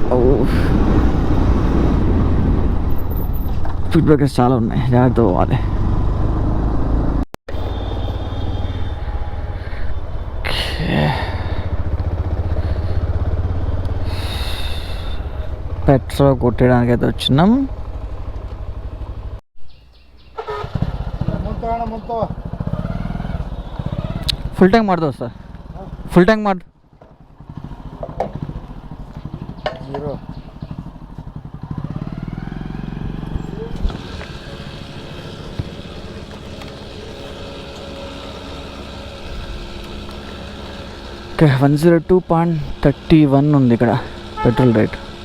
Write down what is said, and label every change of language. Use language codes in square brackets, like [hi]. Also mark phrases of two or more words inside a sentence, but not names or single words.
[en] speed breakers [te] చాలా ఉన్నాయి, జాగ్రత్త పోవాలి. పెట్రోల్ కొట్టడానికి అయితే వచ్చినాం. [en] full tank [kn] ಮಾಡ್ದೋ ಸರ್, [en] full tank [kn] ಮಾಡಿ. [te] ఓకే 102.31 ఉంది ఇక్కడ [en] petrol rate.